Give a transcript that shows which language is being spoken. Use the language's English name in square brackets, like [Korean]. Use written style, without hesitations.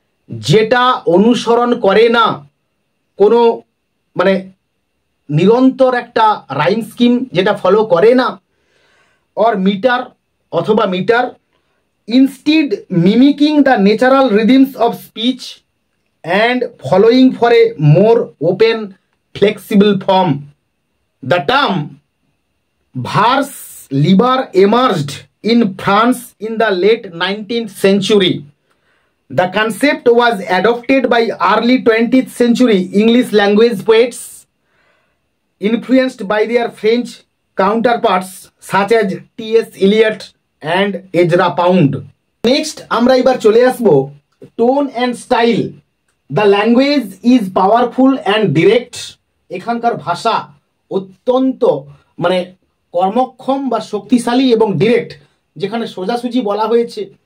[Bangla] যেটা অনুসরণ করে না [English] কোনো মানে নিরন্তর একটা রাইম স্কিম, যেটা ফলো করে না, অর মিটার অথবা meter, instead mimicking the natural rhythms of speech and following for a more open flexible form. The term vers libre emerged in France in the late 19th century. The concept was adopted by early 20th century English language poets, influenced by their French counterparts such as T.S. Eliot and Ezra Pound. [Bangla] Next আমরা এবার চলে আসব tone and style. [English] The language is powerful and direct. [Bangla] এখানকার ভাষা অত্যন্ত মানে কর্মক্ষম বা শক্তিশালী এবং ডিরেক্ট, যেখানে সোজাসুজি বলা হয়েছে।